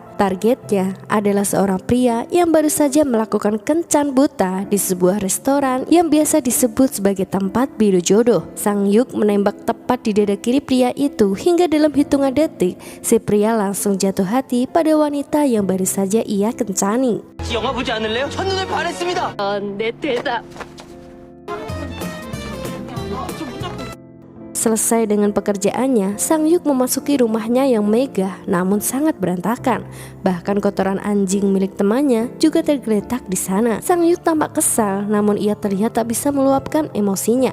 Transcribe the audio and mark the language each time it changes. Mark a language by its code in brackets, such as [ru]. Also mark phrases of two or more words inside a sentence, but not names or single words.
[id] Targetnya adalah seorang pria yang baru saja melakukan kencan buta di sebuah restoran yang biasa disebut sebagai tempat biru jodoh. Sang-hyuk menembak tepat di dada kiri pria itu hingga dalam hitungan detik si pria langsung jatuh hati pada wanita yang baru saja ia kencani. [ko] 영화 보지 않을래요? 첫눈에 반했습니다. 내 대답. [id] Selesai dengan pekerjaannya, Sang-hyuk memasuki rumahnya yang megah namun sangat berantakan. Bahkan kotoran anjing milik temannya juga tergeletak di sana. Sang-hyuk tampak kesal, namun ia terlihat tak bisa meluapkan emosinya.